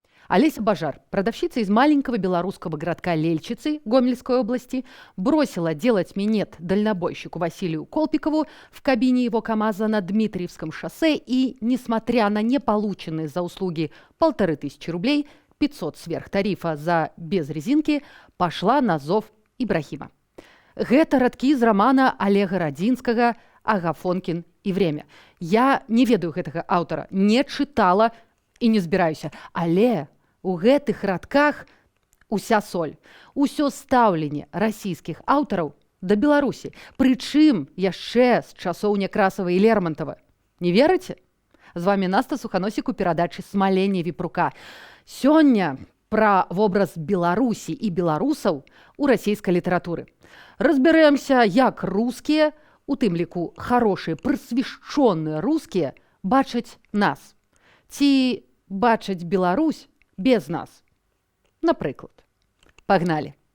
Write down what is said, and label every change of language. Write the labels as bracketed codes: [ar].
[ru] Олеся Бажар, продавщица из маленького белорусского городка Лельчицы Гомельской области, бросила делать минет дальнобойщику Василию Колпикову в кабине его КамАЗа на Дмитриевском шоссе и, несмотря на неполученные за услуги 1500 рублей, 500 сверхтарифа за без резинки, пошла на зов Ибрахима. [be] Гэта радкі з рамана Олега Радзінскага «Агафонкін і время». Я не ведаю гэтага аўтара, не чытала і не збіраюся, але у гэтых радках уся соль, усё стаўленне расійскіх аўтараў да Беларусі, прычым яшчэ з часоў Някрасава і Лермонтова. Не верыце? З вами Наста Суханосік у перадачы «Смаленне віпрука». Сёння пра вобраз Беларусі і беларусаў у расійскай літаратуры. Разбярэмся, як рускія, у тым ліку хорошыя, прысвяшчоныя рускія, бачаць нас. Ці бачаць Беларусь без нас. Напрыклад. Пагналі.